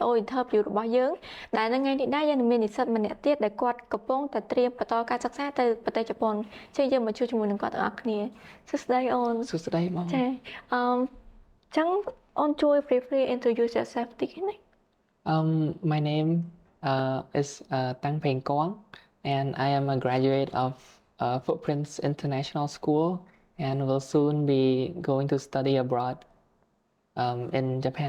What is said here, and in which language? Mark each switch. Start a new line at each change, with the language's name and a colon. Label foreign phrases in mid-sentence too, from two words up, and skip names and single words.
Khmer: interview របស់យើងដែលនៅថ្ងៃនេះដែរយើងនឹងមាននិស្សិតម្នាក់ទៀតដែលគាត់កំពុងតែត្រៀមបន្តការសិក្សាទៅប្រទេសជប៉ុនជាយើងមកជួបជាមួយនឹងគាត់ទាំងអស់គ្នាសួស្តីអូនសួស្តីបងចាចឹងអូនជួយ
English: briefly introduce yourself
Khmer: តិចណា
English: My name is TANG Phengkoing and I am a graduate of Footprints International School and will soon be going to study abroad in Japan.